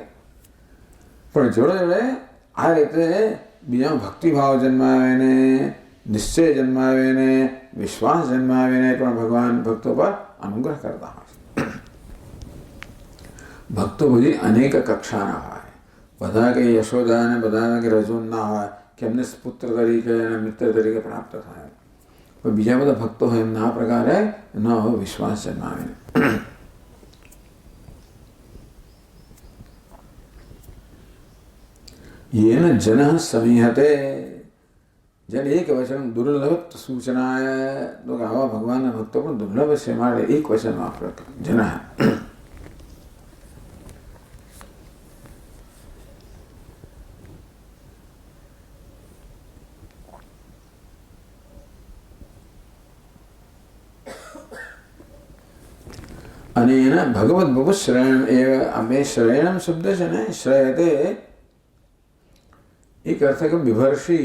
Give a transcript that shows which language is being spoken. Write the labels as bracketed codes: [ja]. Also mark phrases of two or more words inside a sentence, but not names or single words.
[gu] પણ જોડે જોડે આ રીતે બીજા ભક્તિભાવ જન્માવીને, નિશ્ચય જન્માવીને, વિશ્વાસ જન્માવીને પણ ભગવાન ભક્તો પર અનુગ્રહ કરતા હોય. ભક્તો બધી અનેક કક્ષાના હોય. બધા કંઈ યશોદા અને બધા કંઈ રજૂન ના હોય કે એમને પુત્ર તરીકે અને મિત્ર તરીકે પ્રાપ્ત થાય. પણ બીજા બધા ભક્તો હોય એમના આ પ્રકારે એમનો વિશ્વાસ જન્માવીને. [sa] येन जनः समीहते. [gu] જેને એક વચન દુર્લભ સૂચનાય. તો આવા ભગવાનના ભક્તો પણ દુર્લભ છે માટે એક વચન વાપરે જન. અને એના ભગવદ બહુ શ્રેયણ એ આ બે શ્રેયણમ શબ્દ છે ને, શ્રેયતે એક અર્થ કે વિભર્ષી.